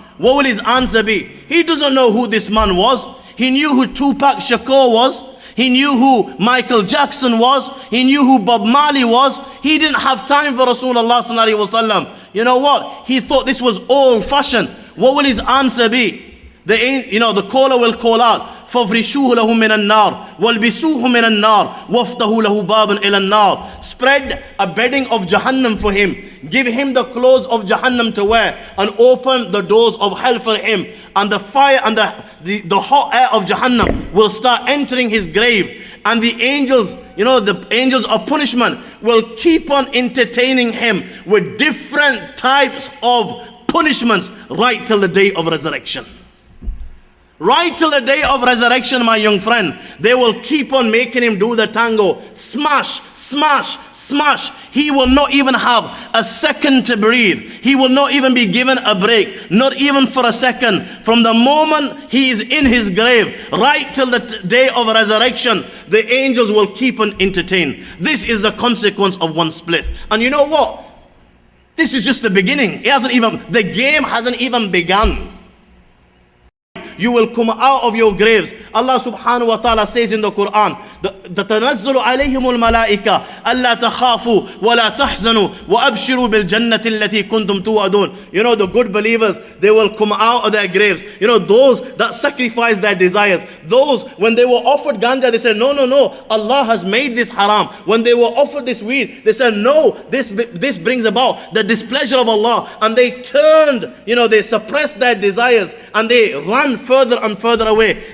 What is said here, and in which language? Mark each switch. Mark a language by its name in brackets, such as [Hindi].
[English] What will his answer be? He doesn't know who this man was. He knew who Tupac Shakur was. He knew who Michael Jackson was. He knew who Bob Marley was. He didn't have time for Rasulullah sallallahu alaihi wasallam. You know what? He thought this was old fashioned. What will his answer be? The caller will call out, [Arabic] فَافْرِشُوهُ لَهُ مِنَ النَّارِ وَالْبِسُوهُ مِنَ النَّارِ وَافْتَهُ لَهُ بَابًا إِلَى النَّارِ. [English] Spread a bedding of Jahannam for him. Give him the clothes of Jahannam to wear and open the doors of hell for him. And the fire and the hot air of Jahannam will start entering his grave. And the angels, the angels of punishment will keep on entertaining him with different types of punishments right till the day of resurrection. Right till the day of resurrection, my young friend, they will keep on making him do the tango. Smash, smash, smash. He will not even have a second to breathe. He will not even be given a break, not even for a second. From the moment he is in his grave, right till the day of resurrection, the angels will keep on entertaining. This is the consequence of one split. And you know what? This is just the beginning. The game hasn't even begun. You will come out of your graves. Allah subhanahu wa ta'ala says in the Quran, [Arabic] تَتَنَزَّلُ عَلَيْهِمُ الْمَلَائِكَةُ أَلَّا تَخَافُوا وَلَا تَحْزَنُوا وَأَبْشِرُوا بِالْجَنَّةِ الَّتِي كُنْتُمْ تُوعَدُونَ. [English] The good believers, they will come out of their graves. Those that sacrifice their desires. Those, when they were offered ganja, they said, no, Allah has made this haram. When they were offered this weed, they said, no, this brings about the displeasure of Allah. And they turned, they suppressed their desires and they ran further and further away.